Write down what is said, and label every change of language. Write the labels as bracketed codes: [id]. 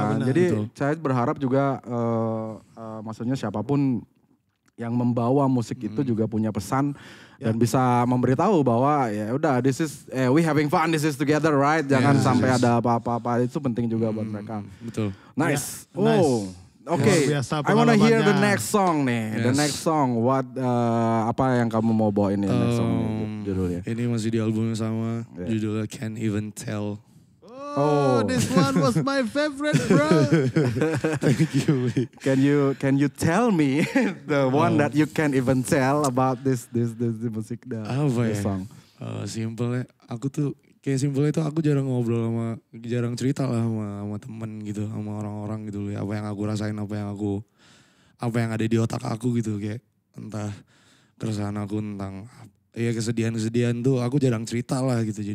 [id] Jadi saya berharap juga maksudnya siapapun yang membawa musik itu juga punya pesan dan bisa memberitahu bahwa [en] this is we having fun, this is together, right? [id] Jangan sampai ada apa-apa, itu penting juga buat mereka. Betul. [en] Nice. Okay. I wanna hear the next song nih. The next song, [id] apa yang kamu mau bawa ini? [en] Next song judulnya. [id] Ini masih di album yang sama, judulnya Can't Even Tell. [en] This one was my favorite, bro. Thank you. Can you tell me the one that you can't even tell about this music this song? [id] Simpelnya, aku tuh kayak simpelnya itu aku jarang ngobrol jarang cerita lah sama temen gitu, sama orang-orang gitu ya. Apa yang aku rasain, apa yang ada di otak aku gitu, kayak entah keresahan aku tentang kesedihan tuh aku jarang cerita lah gitu.